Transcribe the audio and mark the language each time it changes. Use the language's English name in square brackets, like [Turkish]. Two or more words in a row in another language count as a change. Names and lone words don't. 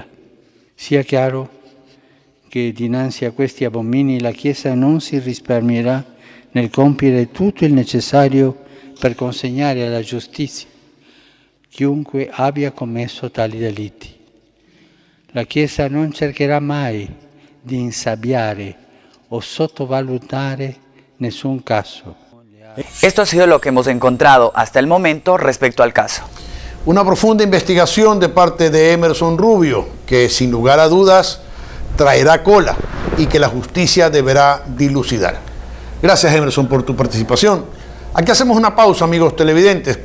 [Italian] Sia chiaro che dinanzi a questi abomini la Chiesa non si risparmierà nel compiere tutto il necessario per consegnare alla giustizia chiunque abbia commesso tali delitti. La Chiesa non cercherà mai di insabbiare o sottovalutare nessun caso. [Spanish] Esto ha sido lo que hemos encontrado hasta el momento respecto al caso. Una profunda investigación de parte de Emerson Rubio, que sin lugar a dudas traerá cola y que la justicia deberá dilucidar. Gracias, Emerson, por tu participación. Aquí hacemos una pausa, amigos televidentes.